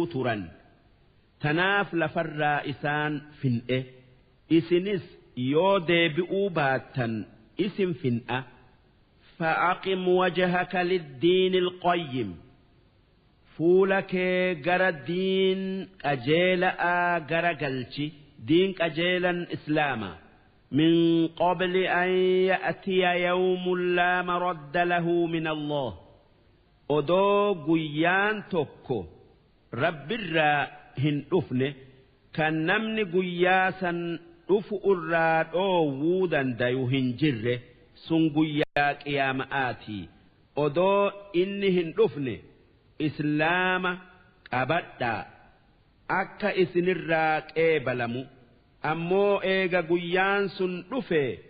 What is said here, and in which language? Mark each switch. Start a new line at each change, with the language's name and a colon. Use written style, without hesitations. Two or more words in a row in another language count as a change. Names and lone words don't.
Oromo: turan tanaaf lafarraa isaan fin'e isinis yoo deebi'uu baattan isin fin'a
Arabic: فأقم وجهك للدين القيم
Oromo: fuula kee gara diin qajeela'aa gara galchi diin qajeelan islaama
Arabic: من قبل أن يأتي يوم لا مرد له من الله
Oromo: odoo guyyaan tokko rabbirraa hin dhufne kan namni guyyaa san dhufu irraa dhoowwuu dandayu hin jirre sun guyyaa qiyaama'aati odoo inni hin dhufne islaama qabadhaa akka isinirraa qeebalamu ammoo eega guyyaan sun dhufe